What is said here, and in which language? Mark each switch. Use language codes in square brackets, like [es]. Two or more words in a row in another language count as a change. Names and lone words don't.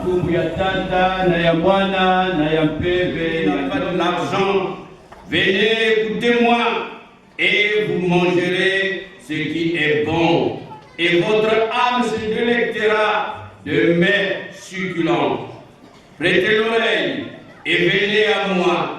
[kg] ya Tata na ya Mwana na ya Mpeve. [fr] n'a pas de l'argent, venez écoutez-moi et vous mangerez ce qui est bon. Et votre âme se délectera de mets succulents. Prêtez l'oreille et venez à moi.